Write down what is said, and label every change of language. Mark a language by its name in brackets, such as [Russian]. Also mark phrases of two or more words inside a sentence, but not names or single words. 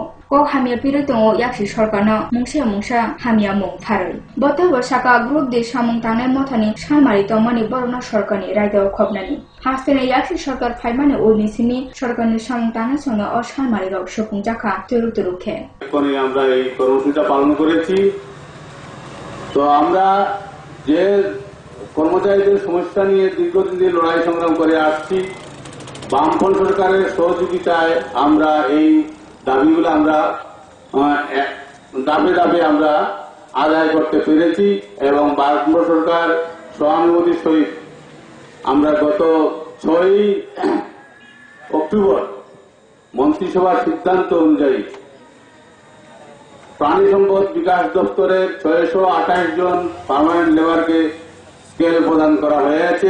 [Kok Borok] Kok hamya piroi tongo yakri sarkarna mungsa hamya mung pharoi. Bote bosaka group de samung tangnai mothani samari tongmani borona sarkarni raida khopnani. Hastini yakri sarkar phaimani ulnisini sarkarni samung tangnai songa o samari rok sopung jakha turu khe. [Bangla] এখানে আমরা এই কর্মসূচিটা পালন করেছি। তো আমরা যে কর্মচারীদের সমস্যা নিয়ে দীর্ঘদিন ধরে লড়াই সংগ্রাম করে আসছি, বামফ্রন্ট সরকারের সহযোগিতায় আমরা এই দাবিগুলো আমরা ধাপে আমরা আদায় করতে পেরেছি এবং বামফ্রন্ট সরকার সহানুভূতির সহিত আমরা গত 6 অক্টোবর মন্ত্রিসভার সিদ্ধান্ত অনুযায়ী প্রাণী সম্পদ বিকাশ দপ্তরের 628 জন [English] permanent labourke [Bangla] স্কেল প্রদান করা হয়েছে।